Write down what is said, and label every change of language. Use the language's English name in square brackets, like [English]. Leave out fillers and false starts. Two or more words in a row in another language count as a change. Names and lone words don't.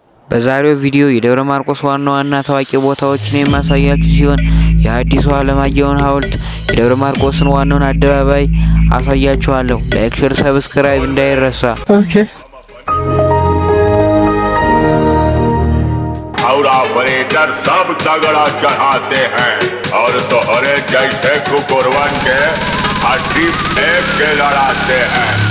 [Amharic] በዛሬው ቪዲዮ የደብረ ማርቆስ ዋና ዋና ታዋቂ ቦታዎችን የማሳያችሁ ሲሆን የሐዲሱ ዓለማየሁን ሐውልት፣ የደብረ ማርቆስን ዋናውን አደባባይ አሳያችኋለሁ። [English] like, share, subscribe [Amharic] እንዳይረሳ። ኦኬ [Bhojpuri] और ऑपरेटर सब तगड़ा चढ़ाते हैं और तोहरे जैसे कुकुरवन के हड्डी फेंक के लड़ाते हैं।